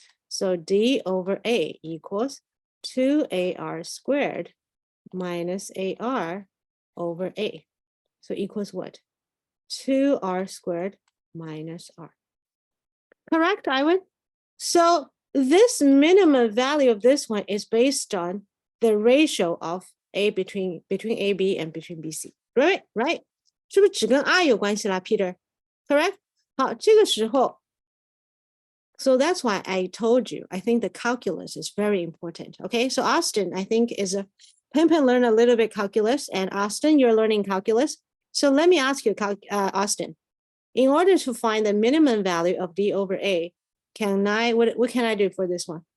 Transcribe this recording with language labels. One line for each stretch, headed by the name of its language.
English: So D over A equals 2AR squared minus AR over A. So equals what? 2R squared minus R. Correct, Iwan? So this minimum value of this one is based on the ratio of A between AB and between BC. Right? Right?
Chinese: 是不是只跟 R 有关系啦 Peter?
English: Correct?
Chinese: 好，这个时候
English: So that's why I told you, I think the calculus is very important. Okay, so Austin, I think is a Pen learn a little bit calculus, and Austin, you're learning calculus. So let me ask you, Austin, in order to find the minimum value of d over a, what can I do for this one?